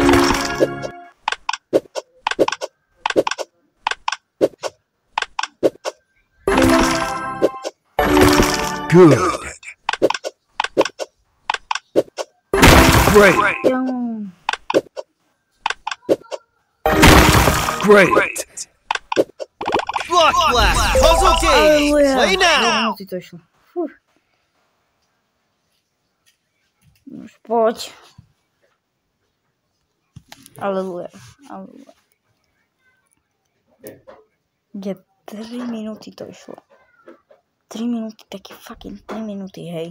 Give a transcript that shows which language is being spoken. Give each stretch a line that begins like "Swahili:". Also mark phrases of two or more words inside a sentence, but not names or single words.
English: Good. Great. Yum. Great. Block Blast Puzzle Game! Play now!
Slovak: Ty to išlo. Fú. Už poď. Aleluja. Aleluja. Kde 3 minúty to išlo. 3 minúty, taký fucking 3 minúty, hej.